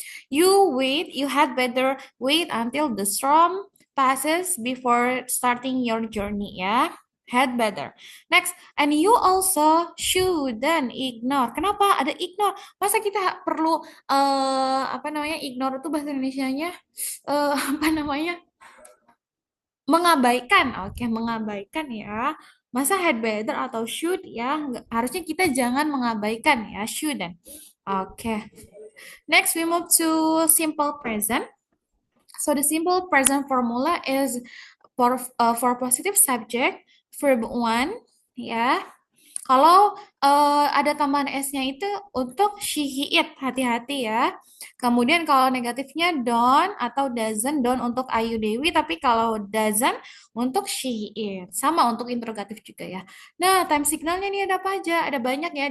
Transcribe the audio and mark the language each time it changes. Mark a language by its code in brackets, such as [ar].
[en] You had better wait until the storm passes before starting your journey ya. Had better. Next, and you also shouldn't ignore. [id] Kenapa ada ignore? Masa kita perlu apa namanya? Ignore itu bahasa Indonesianya apa namanya? Mengabaikan. Oke, mengabaikan ya. Masa had better atau should ya? Harusnya kita jangan mengabaikan ya, shouldn't. Oke. [en] Next we move to simple present. So the simple present formula is for positive subject verb one ya. [id] Kalau ada tambahan S-nya itu untuk she, he, it, hati-hati ya. Kemudian kalau negatifnya don't atau doesn't, don't untuk Ayu Dewi, tapi kalau doesn't untuk she, he, it. Sama untuk interrogatif juga ya. Nah, time signalnya nih ada apa aja? Ada banyak ya.